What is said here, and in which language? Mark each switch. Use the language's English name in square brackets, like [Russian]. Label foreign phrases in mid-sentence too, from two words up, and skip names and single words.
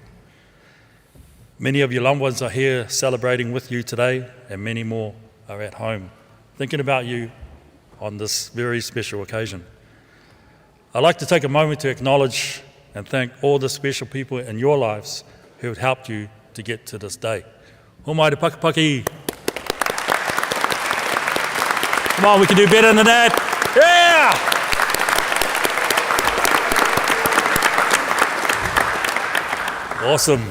[English] Many of your loved ones are here celebrating with you today, and many more are at home thinking about you on this very special occasion. I'd like to take a moment to acknowledge and thank all the special people in your lives who have helped you to get to this day. [Māori] Homai te pakapaki. [English] Come on, we can do better than that. Yeah! Awesome.